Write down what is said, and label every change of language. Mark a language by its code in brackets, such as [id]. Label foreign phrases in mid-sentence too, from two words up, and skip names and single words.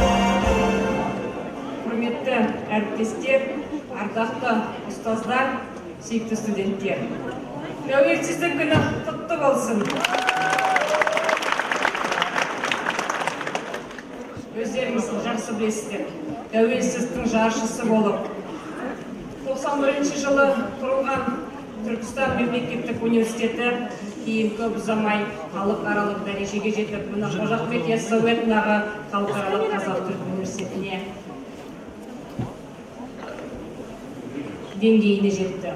[kk] Құрметті әріптестер, ардақты ұстаздар, Сүйікті студенттер. Tәуелсіздік күні құтты болсын. Өздеріңіз жақсы білесіздер. Тәуелсіздіктің жаршысы болып, 91 жылы құрылған Түркістан мемлекеттік университеті кейін көп ұзамай халықаралық дәрежеге жетіп, мына Қожа Ахмет Яссауи атындағы халықаралық қазақ-түрік университетіне деңгейіне жетті.